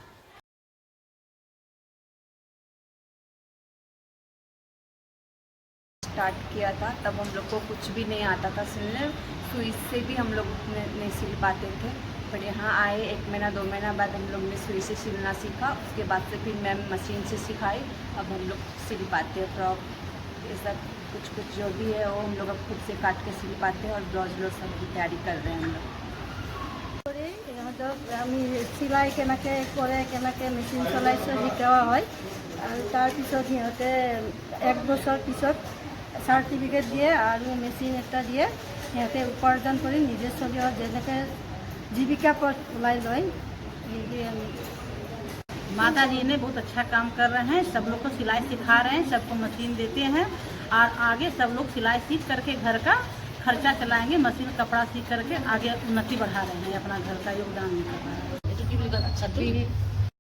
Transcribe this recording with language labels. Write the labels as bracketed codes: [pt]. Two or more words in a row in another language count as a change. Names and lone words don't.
[hi] स्टार्ट किया था तब हम लोग को कुछ भी नहीं आता था सिलने, सुई से भी हम लोग नहीं सिल पाते थे। पर यहाँ आए 1 महीना 2 महीना बाद हम लोग ने सुई से सिलना सीखा। उसके बाद से फिर मैम मशीन से सिखाई, अब हम लोग सिल पाते हैं। फ्रॉक ये सब कुछ जो भी है वो हम लोग अब खुद से काट के सिल पाते हैं और ब्लाउज सब की तैयारी कर रहे हैं हम लोग। [as] আমি চিলাই কেনেকৈ কৰে, কেনেকৈ মেচিন চলাইছে শিকোৱা হয়, আৰু তাৰপিছত সিহঁতে 1 বছৰ পিছত চাৰ্টিফিকেট দিয়ে আৰু মেচিন এটা দিয়ে। সিহঁতে উপাৰ্জন কৰি নিজে চলি যেনেকৈ জীৱিকা পথ ওলাই লয়। [hi] माता जी ने बहुत अच्छा काम कर रहे हैं, सब लोग को सिलाई सिखा रहे हैं, सबको मशीन देते हैं और आगे सब लोग सिलाई सीख करके घर का खर्चा चलाएंगे। मशीन कपड़ा सीख करके आगे उन्नति बढ़ा रहे हैं, अपना घर का योगदान कर रहे हैं।